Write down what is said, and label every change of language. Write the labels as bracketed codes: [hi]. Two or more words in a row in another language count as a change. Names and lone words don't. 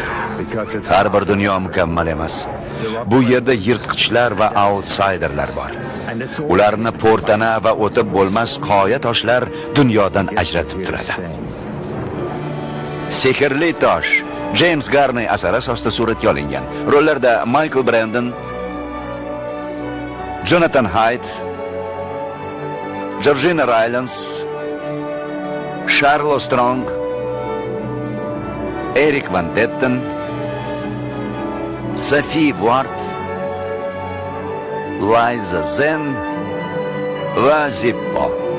[uz] Har bir dunyo mukammal emas. Bu yerda yirtqichlar va outsiderlar bor. Ularni portana va o'tib bo'lmas qoya toshlar dunyodan ajratib turadi. Sehrli tosh James Garney asari asosida suratga olingan. Rollarda Michael Brandon, Jonathan Haidt, Georgina Rylance, Charlotte Strong, Eric Van Detten, Sophie Ward, Liza Zen va Zippo.